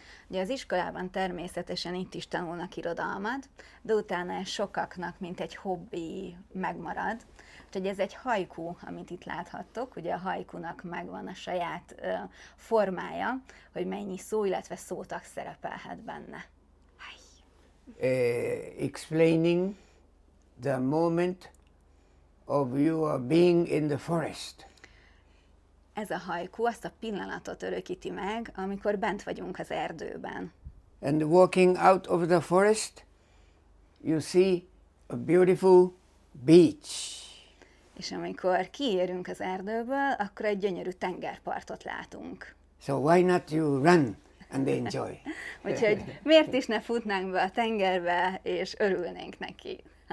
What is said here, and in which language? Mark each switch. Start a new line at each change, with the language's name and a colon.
Hungarian: Ugye az iskolában természetesen itt is tanulnak irodalmat, de utána ez sokaknak, mint egy hobbi megmarad. Úgyhogy ez egy haiku, amit itt láthattok. Ugye a haikunak megvan a saját formája, hogy mennyi szó, illetve szótag szerepelhet benne.
English: Explaining the moment of your being in the forest.
Hungarian: Ez a haiku azt a pillanatot örökíti meg, amikor bent vagyunk az erdőben.
English: And walking out of the forest, you see a beautiful beach.
Hungarian: És amikor kiérünk az erdőből, akkor egy gyönyörű tengerpartot látunk.
English: So why not you run and enjoy?
Hungarian: Úgyhogy miért is ne futnánk be a tengerbe, és örülnénk neki?